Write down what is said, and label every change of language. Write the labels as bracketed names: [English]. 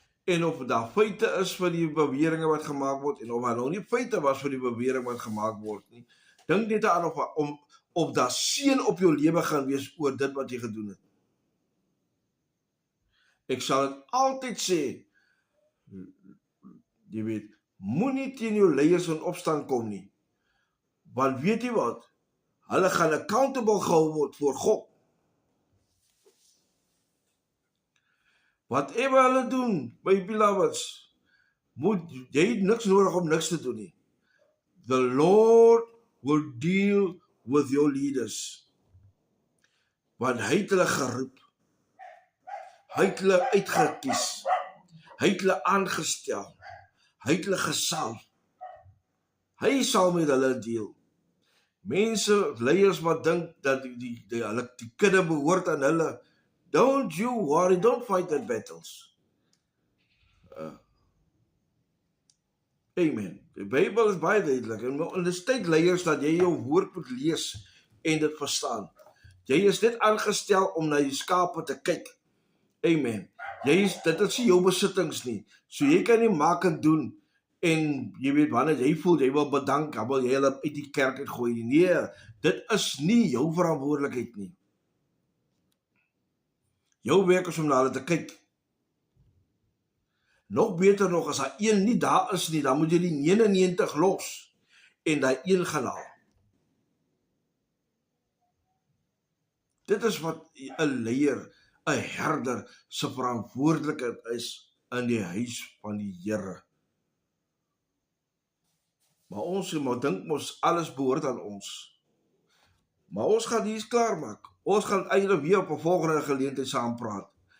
[Afrikaans] En of daar feite is vir die beweringe wat gemaak word, en of daar nou nie feite was vir die bewering wat gemaak word nie, dink net aan of daar seën op jou lewe gaan wees oor dit wat jy gedoen het. Ek sal dit altyd sê, jy weet, moenie teen jou leiers in opstand kom nie. Want weet jy wat? Hulle gaan accountable gehou word voor God. Whatever hulle doen, [English] my beloveds, [Afrikaans] jy het niks nodig om niks te doen nie. [English] The Lord will deal with your leaders. [Afrikaans] Want hy het hulle geroep. Hy het hulle uitgekies. Hy het hulle aangestel. Hy het hulle gesalf. Hy sal met hulle deel. Mense, leiers wat dink dat die kudde behoort aan hulle, [English] don't you worry, don't fight the battles. [Afrikaans] Amen. Die Bybel is baie duidelik. En dis tyd leiers dat jy jou woord moet lees en dit verstaan. Jy is net aangestel om na die skape te kyk. Amen. Dit is nie jou besittings nie. So jy kan nie maak en doen. En jy weet, wanneer jy voel, jy wil bedank, dan wil jy hulle uit die kerk uitgooi nie. Nee, dit is nie jou verantwoordelikheid nie. Jou werk is om na hulle te kyk. Nog beter nog, as daar een nie daar is nie, dan moet jy die 99 los en daai een gaan haal. Dit is wat 'n leier, 'n herder se verantwoordelikheid is in die huis van die Here. Maar ons dink mos alles behoort aan ons. Maar ons gaan hier klaar maak. Ons gaan eintlik weer op 'n volgende geleentheid saam praat.